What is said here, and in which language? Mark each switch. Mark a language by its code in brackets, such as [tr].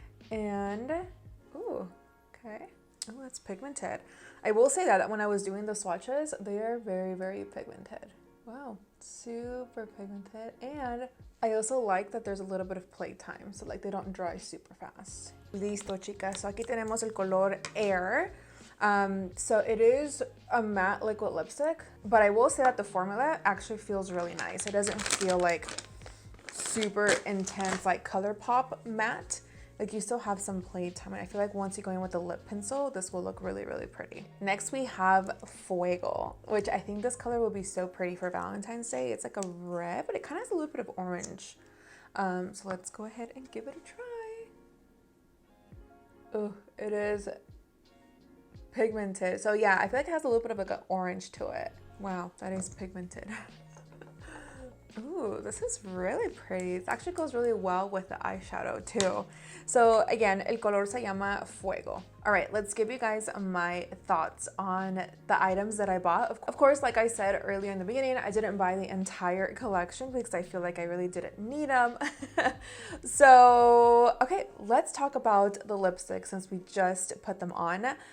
[en] And, ooh, okay. Oh, that's pigmented. I will say that when I was doing the swatches, they are very pigmented. Wow, super pigmented. And I also like that there's a little bit of play time, so like they don't dry super fast. [es] Listo, chicas. So aquí tenemos el color Air. [en] So it is a matte liquid lipstick, but I will say that the formula actually feels really nice. It doesn't feel like super intense, like ColourPop matte. Like you still have some play time, and I feel like once you go in with the lip pencil, this will look really pretty. Next we have Fuego, which I think this color will be so pretty for Valentine's Day. It's like a red, but it kind of has a little bit of orange. So let's go ahead and give it a try. Oh, it is pigmented. So yeah, I feel like it has a little bit of like an orange to it. Wow, that is pigmented. Ooh, this is really pretty. It actually goes really well with the eyeshadow too. So again, [es] el color se llama Fuego. [en] All right, let's give you guys my thoughts on the items that I bought. Of course, like I said earlier in the beginning, I didn't buy the entire collection because I feel like I really didn't need them. So, okay, let's talk about the lipstick since we just put them on.